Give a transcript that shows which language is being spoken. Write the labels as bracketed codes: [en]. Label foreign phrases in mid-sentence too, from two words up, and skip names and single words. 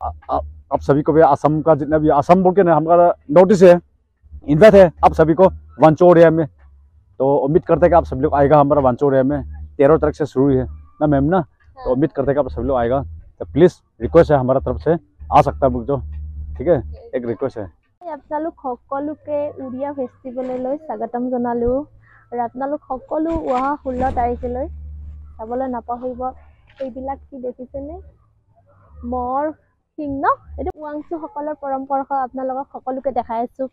[hi] आप सभी को भी असम का जितना भी असम बोल के ना हमारा नोटिस है, इन्वाइट है आप सभी को वांचोरिया में। तो उम्मीद करते हैं कि आप सभी लोग आएगा हमारा वांचोरिया में। 13 तारीख से शुरू है ना मैम ना, तो उम्मीद करते हैं कि आप सभी लोग आएगा। तो [en] please request [hi] है हमारा तरफ से, आ सकता है जो, ठीक है, एक रिक्वेस्ट है। [as] আপোনালোক সকলোকে উৰিয়া ফেষ্টিভেললৈ স্বাগতম জনালো আৰু আপোনালোক সকলো অহা 16 তাৰিখলৈ চাবলৈ নাপাহৰিব। এইবিলাক কি দেখিছেনে, মৰ সিং ন, এইটো ওৱাংচুসকলৰ পৰম্পৰা আপোনালোকক সকলোকে দেখাই আছোঁ।